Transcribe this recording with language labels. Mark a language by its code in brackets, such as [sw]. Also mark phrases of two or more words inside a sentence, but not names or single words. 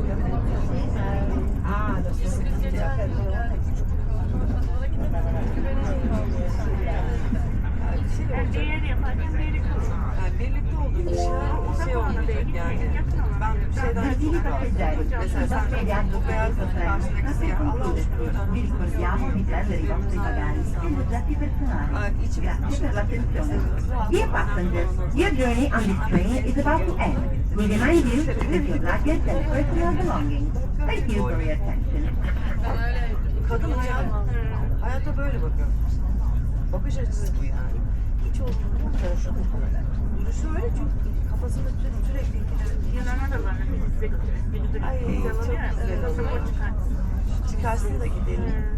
[tr] Yani diğeri yaparken diğeri kalır. Yani birlikte olduğumuz şey olmayacak yani. Ben şeyden mesela sen bu beyaz karşındaki siyah Allah [it] Vi ricordiamo di prendere i vostri bagagli e oggetti personali. Grazie per l'attenzione. [en] Dear passengers, your journey on this train is about to end. We remind you to leave your luggage and personal belongings. Thank you for your attention. [tr] kadın hayata böyle bakıyor. Bakış açısı bu yani. Hiç olduğunu konuşuyor. Duruşu öyle çünkü kafasında sürekli Yunan'a da var. Bizi de Ay, çok güzel olur. Pasaport çıkartsın. çıkarsın da gidelim.